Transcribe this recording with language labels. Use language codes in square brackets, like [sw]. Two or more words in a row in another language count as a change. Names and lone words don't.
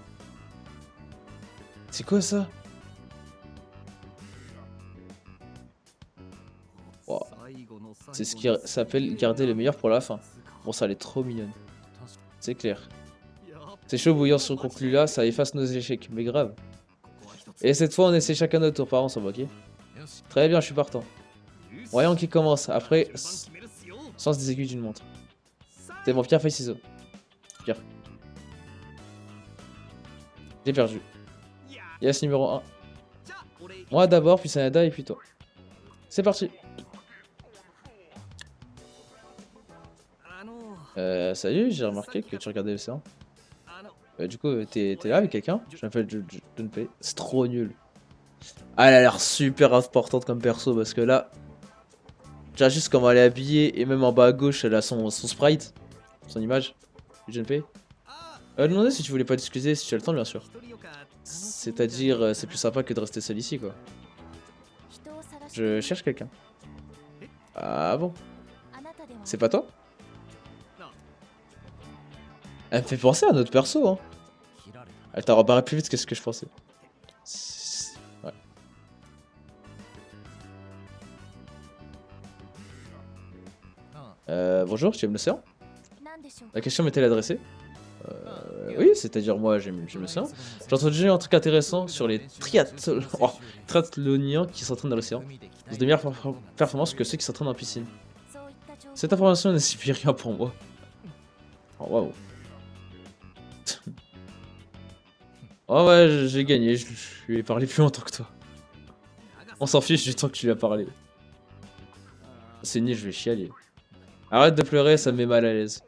[fr] C'est quoi ça? Wow. C'est ce qui s'appelle garder le meilleur pour la fin. Bon, ça, elle est trop mignonne. C'est clair. C'est chaud bouillant sur conclu là, ça efface nos échecs, mais grave. Et cette fois, on essaie chacun notre tour, par contre, ça va, ok? [ja] よし [fr] Très bien, je suis partant. [ja] よし [fr] Voyons qui commence. Après, [ja] 順番決めるっすよ [fr] sens des aiguilles d'une montre. [ja] さあ [fr] C'est bon, pierre, feuille, ciseaux. Pierre. J'ai perdu. [ja] いや [fr] Yes, numéro 1. [ja] じゃあ俺 [fr] Moi d'abord, puis Sanada, et puis toi. C'est parti. あの Salut, j'ai remarqué que tu regardais l'océan. あの Du coup, t'es là avec quelqu'un? Je m'appelle Junpei. C'est trop nul. Ah, elle a l'air super importante comme perso parce que là, tu vois juste comment elle est habillée et même en bas à gauche, elle a son sprite, son image. Junpei. あ Demandais si tu voulais pas t'excuser, si tu as le temps, bien sûr. [ja] 一人よか [fr] C'est-à-dire, c'est plus sympa que de rester seul ici, quoi. [ja] 人を探して [fr] Je cherche quelqu'un. Ah bon? [ja] あなたでは [fr] C'est pas toi? な Elle me fait penser à notre perso, hein. [ja] 切られた [fr] Elle t'a rebarré plus vite que ce que je pensais. Ouais. Bonjour, tu aimes l'océan? [ja] 何でしょう [fr] La question m'était adressée. Oui, c'est-à-dire moi j'aime l'océan. J'ai entendu un truc intéressant sur les triathloniens qui s'entraînent dans l'océan. Ils ont de meilleures performances que ceux qui s'entraînent en piscine. [ja] そういった情報 [fr] Cette information ne signifie rien pour moi. Oh waouh. Oh ouais, j'ai gagné, je lui ai parlé plus longtemps que toi. On s'en fiche du temps que tu lui as parlé. C'est nul, je vais chialer. Arrête de pleurer, ça me met mal à l'aise.